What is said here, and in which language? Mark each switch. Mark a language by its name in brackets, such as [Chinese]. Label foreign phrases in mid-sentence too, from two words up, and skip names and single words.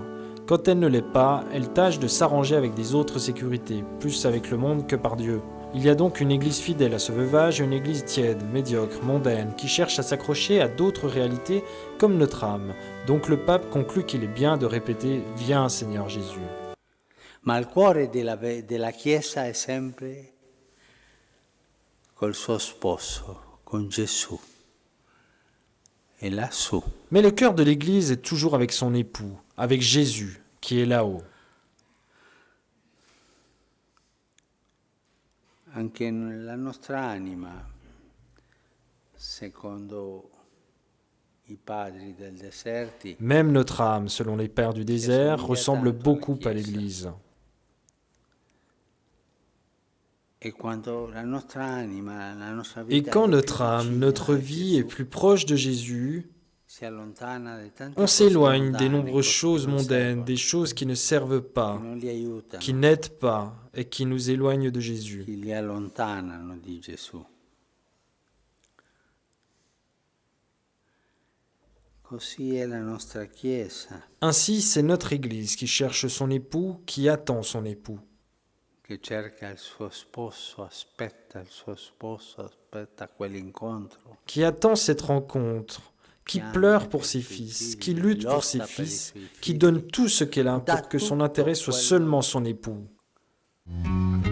[French] Quand elle ne l'est pas, elle tâche de s'arranger avec des autres sécurités, plus avec le monde que par Dieu. Il y a donc une église fidèle à ce veuvage et une église tiède, médiocre, mondaine, qui cherche à s'accrocher à d'autres réalités comme notre âme. Donc le pape conclut qu'il est bien de répéter « Viens Seigneur Jésus ». [Italian] Ma il cuore della Chiesa è sempre col suo sposo, con Gesù. E lassù. [French] Mais le cœur de l'église est toujours avec son époux, avec Jésus, qui est là-haut. [Italian] Anche la nostra anima, secondo i padri del deserti, [French] même notre âme, selon les pères du désert, ressemble beaucoup à l'Église. Et quand notre âme, notre vie est plus proche de Jésus, [Italian] si allontana da tante [French] On [Italian] cose [French] s'éloigne des [Italian] mondane, [French] nombreuses [Italian] cose che [French] choses [Italian] non [French] mondaines, [Italian] servono, [French] des choses qui ne servent [Italian] che [French] pas, [Italian] non li aiutano, [French] qui n'aident pas et qui nous éloignent de Jésus. [Italian] che li allontanano di Gesù. Così è la nostra Chiesa, [French] Ainsi, c'est notre Église qui cherche son époux, qui attend son époux, [Italian] che cerca il suo sposo, aspetta il suo sposo, aspetta quell'incontro, [French] qui attend cette rencontre, qui pleure pour ses fils, qui lutte pour ses fils, qui donne tout ce qu'elle a pour que son intérêt soit seulement son époux.